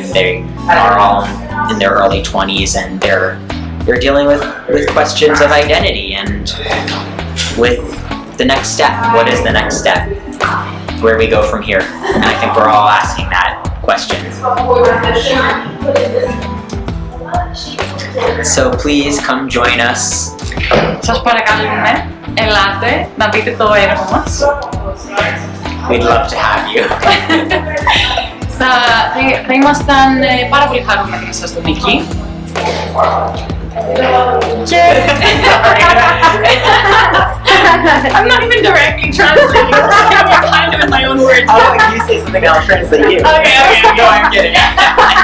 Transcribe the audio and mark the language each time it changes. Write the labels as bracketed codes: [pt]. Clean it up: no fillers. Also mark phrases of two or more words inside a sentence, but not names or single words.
[en] They are all in their early 20s, and they're dealing with questions of identity and with the next step. What is the next step? Where we go from here? And I think we're all asking that question. So please come join us. [el] Σας παρακαλούμε, ελάτε να δείτε το έργο μας. [en] We'd love to have you. [el] Θα ήμασταν πάρα πολύ χαρούμενοι να σας δούμε εκεί. [en] I'm not even directly translating. I'm kind of in my own words. I'll let you say something, I'll translate you. Okay, no, I'm kidding.